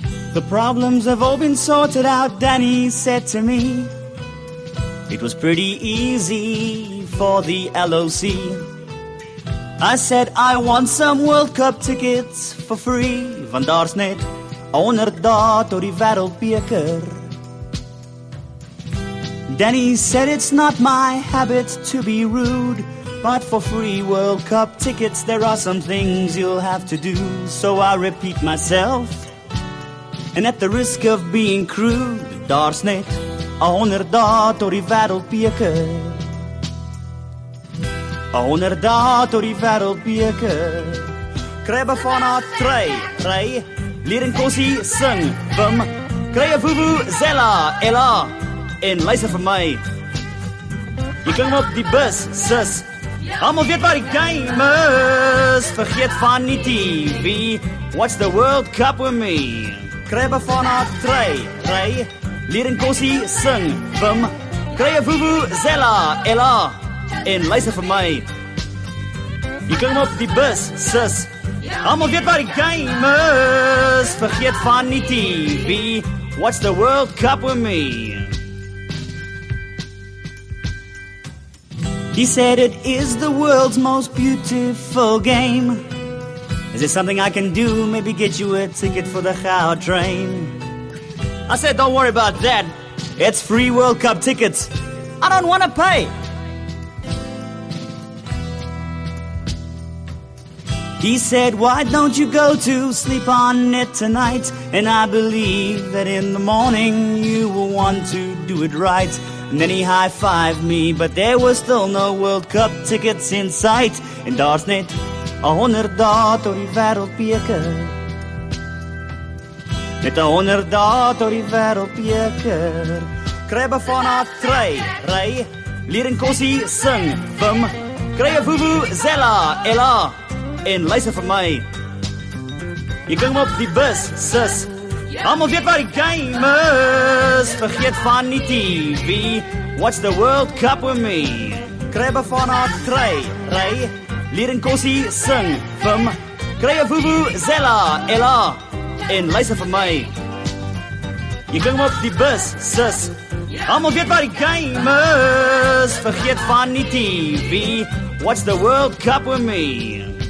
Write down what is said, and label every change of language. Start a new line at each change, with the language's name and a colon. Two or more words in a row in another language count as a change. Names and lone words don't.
English: The problems have all been sorted out, Danny said to me. It was pretty easy for the LOC. I said I want some World Cup tickets for free,
Afrikaans: want daar's net 100 dae tot die wêreldbeker.
English: Danny said it's not my habit to be rude, but for free World Cup tickets there are some things you'll have to do. So I repeat myself, and at the risk of being crude,
Afrikaans: daar's net 100 dae tot die wêreldbeker. 100 dae tot die wêreldbeker. Krabbe van haar ry, leer en kossie sing, Wim, kry 'n vuvuzela, Ella, en luister vir my. Jy klim op die bus, sis, almal weet waar die game is. Vergeet van die TV,
English: watch the World Cup with me.
Afrikaans: Krabbe van haar ry, leer en kossie sing, Wim, kry 'n vuvuzela, Ella, en luister vir my. Jy klim op die bus, sis, almal weet waar die game is. Vergeet van die TV,
English: watch the World Cup with me. He said it is the world's most beautiful game. Is there something I can do? Maybe get you a ticket for the Gau train. I said don't worry about that. It's free World Cup tickets. I don't want to pay. He said, why don't you go to sleep on it tonight? And I believe that in the morning you will want to do it right. And then he high-fived me, but there was still no World Cup tickets in sight.
Afrikaans: En daar's net 100 dae tot die wêreldbeker. Net 100 dae tot die wêreldbeker. Krabbe van haar ry, leer en kossie sing, Wim, kry 'n vuvuzela, Ella, en luister vir my. Jy klim op die bus, sis, almal weet waar die game is. Vergeet van die TV,
English: watch the World Cup with me.
Afrikaans: Krabbe van haar ry, leer en kossie sing, Wim, kry 'n vuvuzela, Ella, en luister vir my. Jy klim op die bus, sis, almal weet waar die game is. Vergeet van die TV,
English: watch the World Cup with me.